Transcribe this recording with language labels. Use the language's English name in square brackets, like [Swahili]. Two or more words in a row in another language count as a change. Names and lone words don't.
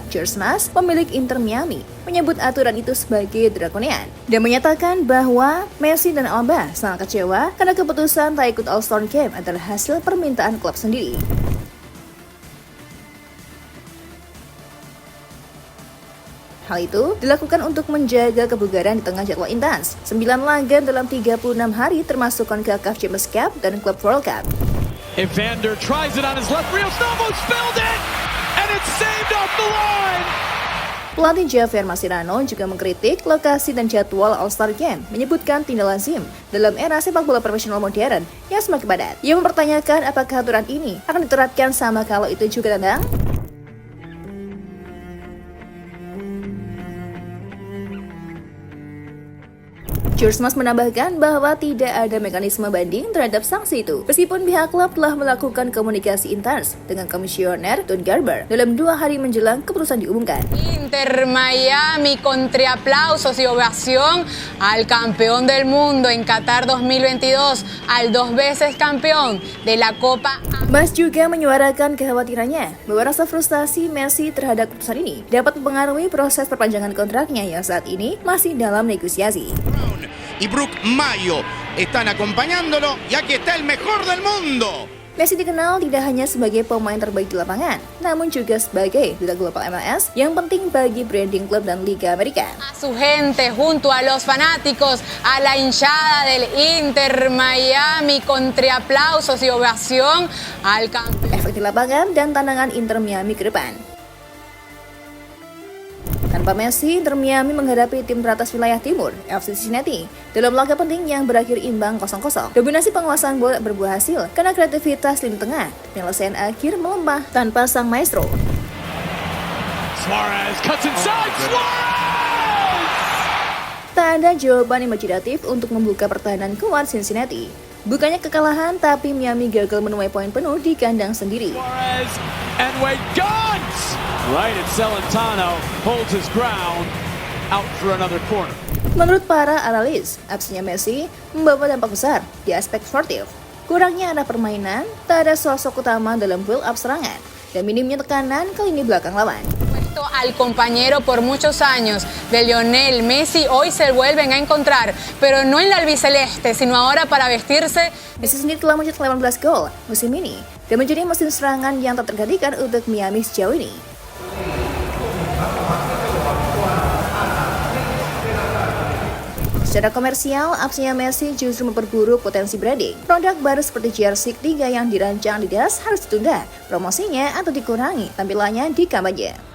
[Indonesian] George Mas, pemilik Inter Miami, menyebut aturan itu sebagai drakonian dan menyatakan bahwa Messi dan Alba sangat kecewa karena keputusan tak ikut All-Star Game adalah hasil permintaan klub sendiri. Hal itu dilakukan untuk menjaga kebugaran di tengah jadwal intens. 9 laga dalam 36 hari termasuk CONCACAF Champions Cup dan Club World Cup. [English] Evander tries it on his left, Rio Snovo spilled it, and it's saved off the line. [Indonesian] Pelatih Javier Mascherano juga mengkritik lokasi dan jadwal All-Star Game, menyebutkan tidak lazim dalam era sepak bola profesional modern yang semakin padat. Ia mempertanyakan apakah aturan ini akan diterapkan sama kalau itu juga tandang? George Mas menambahkan bahwa tidak ada mekanisme banding terhadap sanksi itu, meskipun pihak klub telah melakukan komunikasi intens dengan komisioner Don Garber dalam 2 hari menjelang keputusan diumumkan. [Spanish] Inter Miami contra aplausos y ovación al campeón del mundo en Qatar 2022, al 2 veces campeón de la Copa. [Indonesian] Mas juga menyuarakan kekhawatirannya bahwa rasa frustasi Messi terhadap keputusan ini dapat mempengaruhi proses perpanjangan kontraknya yang saat ini masih dalam negosiasi. [Spanish] Y Brook Mayo están acompañándolo y aquí está el mejor del mundo. [Indonesian] Messi dikenal tidak hanya sebagai pemain terbaik di lapangan, namun juga sebagai duta global MLS yang penting bagi branding klub dan Liga Amerika. [Spanish] A su gente junto a los fanáticos, a la hinchada del Inter Miami, con aplausos y ovación al campeón. [Indonesian] Efek di lapangan dan tantangan Inter Miami ke depan. Tanpa Messi, Inter Miami menghadapi tim teratas wilayah timur, FC Cincinnati, dalam laga penting yang berakhir imbang 0-0. Dominasi penguasaan bola berbuah hasil karena kreativitas lini tengah, penyelesaian akhir melemah tanpa sang maestro. [English] Suarez cuts inside. Suarez! [Indonesian] Tak ada jawaban imajinatif untuk membuka pertahanan kuat Cincinnati. Bukannya kekalahan, tapi Miami gagal menuai poin penuh di kandang sendiri. [English] Suarez and Wade guns! Right at Celentano, holds his ground, out for another corner. [Indonesian] Menurut para analis, absennya Messi membawa dampak besar di aspek sportif. Kurangnya arah permainan, tak ada sosok utama dalam build-up serangan, dan minimnya tekanan ke lini belakang lawan. [Spanish] Al compañero por muchos años de Lionel Messi hoy se vuelven a encontrar, pero no en la albiceleste, sino ahora para vestirse. [Indonesian] Messi sendiri telah mencetak 18 gol musim ini dan menjadi mesin serangan yang tak tergantikan untuk Miami sejauh ini. Secara komersial, absennya Messi justru memperburuk potensi branding. Produk baru seperti jersey 3 yang dirancang Adidas harus ditunda, promosinya atau dikurangi tampilannya di kampanye.